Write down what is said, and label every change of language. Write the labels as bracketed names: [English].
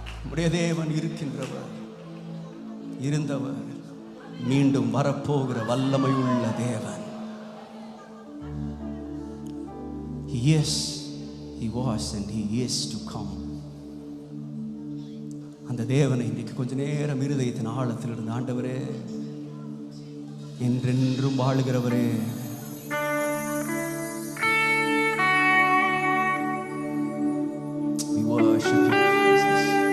[Tamil] உடைய தேவன் இருக்கின்றவர், இருந்தவர், மீண்டும் வரப்போகிற வல்லமை உள்ள தேவன். [English] Yes, he was and he is to come. [Tamil] அந்த தேவனை இன்னைக்கு கொஞ்ச நேரம் இருதயத்தின் ஆழத்தில் இருந்து ஆண்டவரே, என்றென்றும் வாழுகிறவரே, [English] we worship you, Jesus.